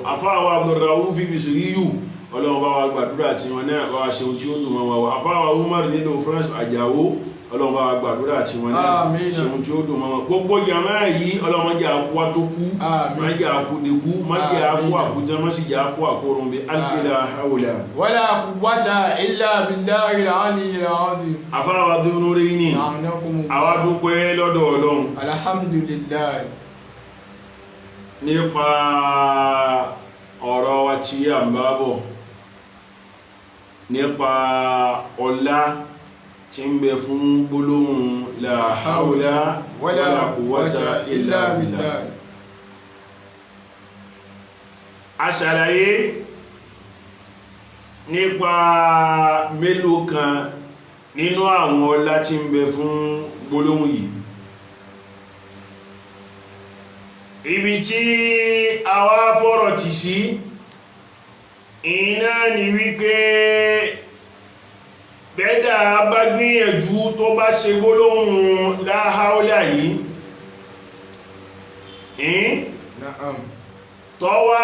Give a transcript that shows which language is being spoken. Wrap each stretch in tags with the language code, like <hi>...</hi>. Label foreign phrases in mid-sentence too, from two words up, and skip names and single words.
<yo>àfáà wa Abdulrauf Bisiriyu ọlọ́run bá wa gbàdúrà tí wọn náà bá wa ṣe ohun tí ó dùn mọ́ wọn. àfáà wa Umar nílùú France Àjàó ọlọ́run bá wa gbàdúrà tí wọn náà ṣe ohun tí ó dùn mọ́ wọn. gbogbo jàmá yìí ọlọ́run má jẹ́ àkú àtọ́kú, má jẹ́ àkú dẹkú, má jẹ́ àkú àkújá, má sì jẹ́ àkú àkórun bí alfila hawla</yo> <ar>ولا قوة إلا بالله العلي العظيم.</ar> <yo>àfáà wa Abdulnurini àwa dúpẹ́ lọ́dọ̀ ọlọ́run alhamdulillah nípa ọ̀rọ̀ wa tí a ń bá bọ̀ nípa ọlá tí ń bẹ fún gbólóhùn</yo> <ar>لا حول ولا قوة إلا بالله.</ar> <yo>a ṣàlàyé nípa mélòó kan nínú àwọn ọlá tí ń bẹ fún gbólóhùn yìí. ibi tí àwa fọ́rọ̀ tì sí iná ni wípé bẹ́dà bá gbìyànjú tó bá ṣe gbólóhùn</yo> <ar>لا حول</ar> <yo>yìí tó wá</yo>